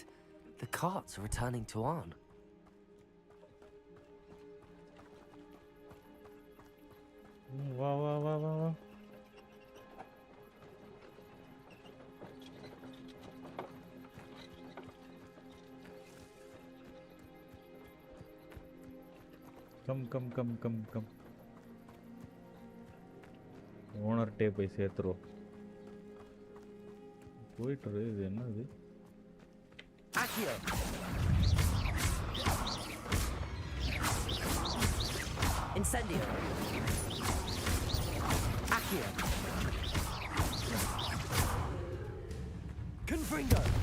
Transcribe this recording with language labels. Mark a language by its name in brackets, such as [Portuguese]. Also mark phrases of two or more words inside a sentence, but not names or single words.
[English] The carts are returning to Arn. [Tamil] வா வா வா வா வா. கம். ஓனர்கிட்டே போய் சேர்த்துருவோம். போயிட்டு இது என்னது? [Latin] Accio. Incendio. Accio. Confringo.